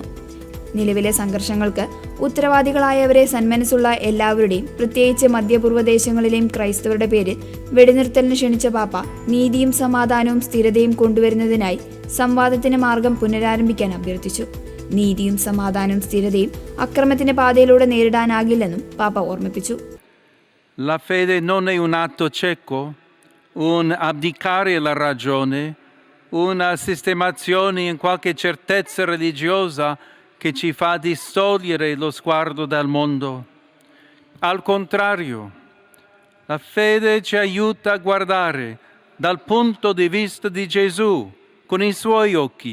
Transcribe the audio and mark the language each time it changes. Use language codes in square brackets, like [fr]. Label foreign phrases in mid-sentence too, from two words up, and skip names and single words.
[ml] നിലവിലെ സംഘർഷങ്ങൾക്ക് ഉത്തരവാദികളായവരെ സന്മനസ്സുള്ള എല്ലാവരുടെയും, പ്രത്യേകിച്ച് മധ്യപൂർവ്വ ദേശങ്ങളിലെയും ക്രൈസ്തവരുടെ പേരിൽ വെടിനിർത്തലിന് ക്ഷണിച്ച പാപ്പ നീതിയും സമാധാനവും സ്ഥിരതയും കൊണ്ടുവരുന്നതിനായി സംവാദത്തിന്റെ മാർഗം പുനരാരംഭിക്കാൻ അഭ്യർത്ഥിച്ചു. നീതിയും സമാധാനവും സ്ഥിരതയും അക്രമത്തിന്റെ പാതയിലൂടെ നേരിടാനാകില്ലെന്നും പാപ്പ ഓർമ്മിപ്പിച്ചു. [it] La fede non è un atto cieco, un abdicare alla ragione, una sistemazione in qualche certezza religiosa che ci fa distogliere lo sguardo dal mondo. Al contrario, la fede ci aiuta a guardare dal punto di vista di Gesù con i suoi occhi.